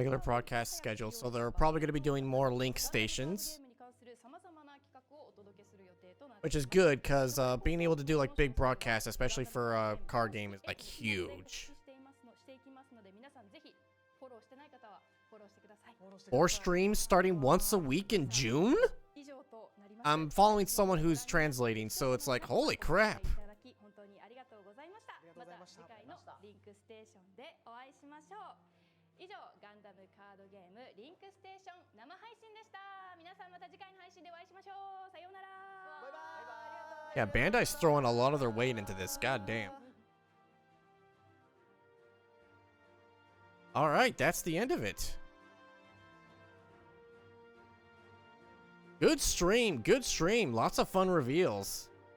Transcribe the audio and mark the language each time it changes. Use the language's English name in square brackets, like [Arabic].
[English] Regular broadcast schedule, so they're probably gonna be doing more link stations, [Japanese] ゲームに関する様々な企画をお届けする予定となっています。 [English] which is good because being able to do like big broadcasts, especially for a card game, is like huge. [Japanese] していきますので、皆さんぜひフォローしてない方はフォローしてください。 [English] More streams starting once a week in June? [Japanese] 以上となります。 [English] I'm following someone who's translating, so it's like, holy crap. [Japanese] いただき本当にありがとうございました。また次回のリンクステーションでお会いしましょう。以上、ガンダムカードゲームリンクステーション生配信でした。皆さんまた次回の配信でお会いしましょう。さようなら。バイバイ。 [English] Yeah, Bandai's throwing a lot of their weight into this. God damn. All right, that's the end of it. Good stream, good stream. Lots of fun reveals.